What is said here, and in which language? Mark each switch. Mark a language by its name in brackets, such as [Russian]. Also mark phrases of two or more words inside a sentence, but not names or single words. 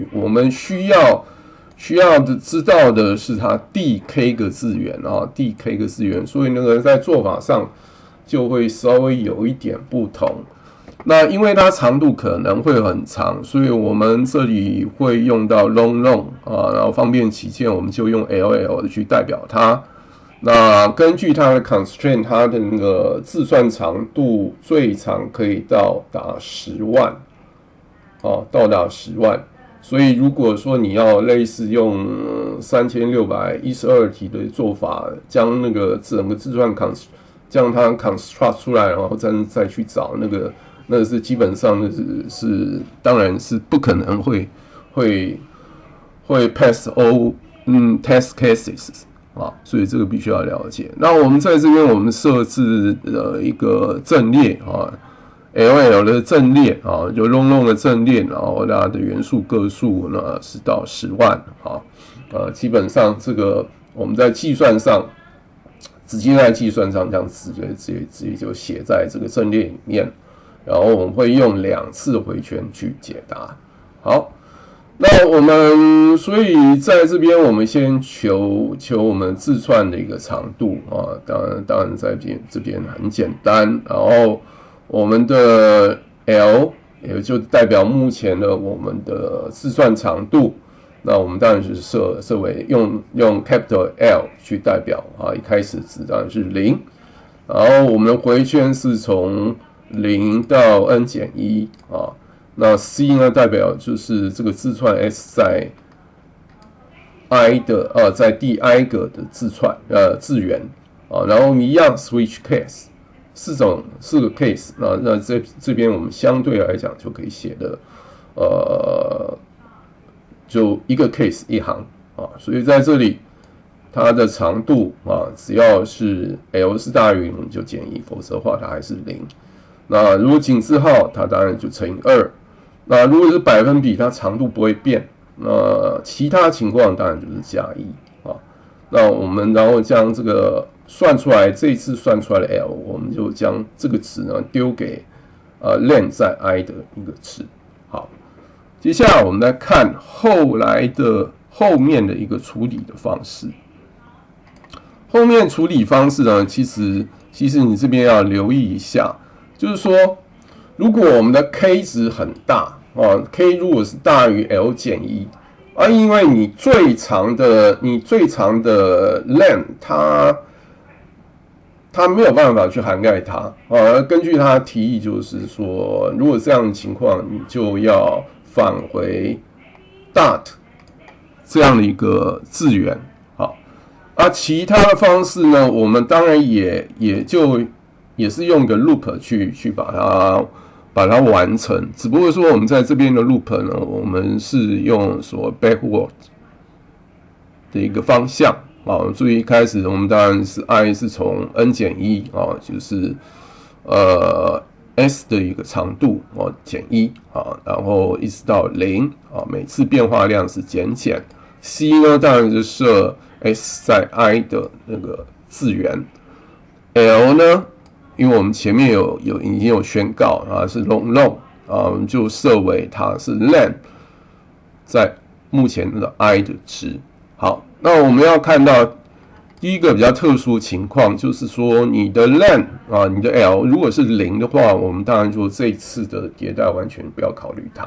[Chinese] 我們需要知道的是它第 k 個字元第 k 個字元，所以那個在做法上就會稍微有一點不同。那因為它長度可能会很長，所以我們這裡會用到 long 然後方便起見，我們就用 ll 的去代表它。那根據它的 constraint， 它的那个字串長度最長可以到達10萬到達10萬。所以如果說你要類似用3612題的做法，將那個整個字串將它 construct 出來，然後再去找那是基本上是當然是不可能會 [English] pass all test cases [Chinese] 所以這個必須要了解。那我們在這邊我們設置一個陣列LL 的陣列就 long 的陣列，然後它的元素個數呢是到10萬基本上這個我們在計算上直接在計算上這樣直接就寫在這個陣列裡面，然後我們會用2次回圈去解答。好，那我們所以在這邊我們先求我們字串的一個長度當然在這邊很簡單，然後我們的 L 也就代表目前的我們的字串長度，那我們當然是設為用 [English] capital L [Chinese] 去代表一開始值當然是0，然後我們的回圈是從0到 n 減1那 C 呢代表就是這個字串 S 在 I 的在第 I 個的字串字元然後一樣 [English] switch case。 [Chinese] 4個 case， 那這邊我們相對來講就可以寫的，就一個 case 一行所以在這裡它的長度只要是 L 是大於0就減1，否則的話它還是0。那如果井字號，它當然就乘以2。那如果是百分比，它長度不會變。那其他情況當然就是加1那我們然後將這個算出來，這一次算出來的 L， 我們就將這個值呢丟給len 在 I 的一個值。好，接下來我們來看後面的一個處理的方式。後面處理方式呢，其實你這邊要留意一下，就是說，如果我們的 k 值很大k 如果是大於 L 減1。因為你最長的len，它它沒有辦法去涵蓋它啊。根據他的提議，就是說，如果這樣的情況，你就要返回 dot 這樣的一個字元。好，其他的方式呢，我們當然也是用一個 loop 去把它完成，只不過說我們在這邊的 loop 呢，我們是用所謂 backward 的一個方向啊。注意一開始我們當然是 I 是從 n 減1啊，就是s 的一個長度減1啊，然後一直到0啊，每次變化量是減。C 呢當然就設 s 在 I 的那個字元。L 呢，因為我們前面已經有宣告啊，是 long 啊，我們就設為它是 len 在目前的 I 的值。好，那我們要看到第一個比較特殊的情況，就是說你的 len 啊，你的 L 如果是0的話，我們當然就這一次的迭代完全不要考慮它。